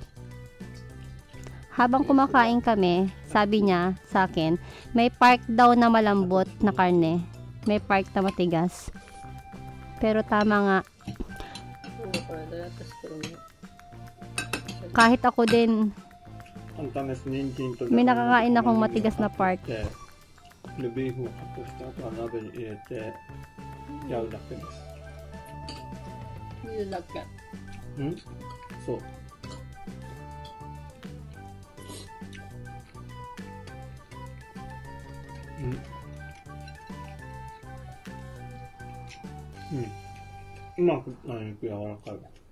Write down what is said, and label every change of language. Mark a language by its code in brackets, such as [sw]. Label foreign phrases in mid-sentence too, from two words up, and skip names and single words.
[tl] Habang kumakain kami, sabi niya sa akin, may part daw na malambot na karne. May part na matigas. Pero tama nga, kahit ako din, may nakakain akong matigas na part. [ja] ビーフをカットした後は鍋に入れてやるだけです。煮るだけ。うん？そう。うまく肉柔らかいわ。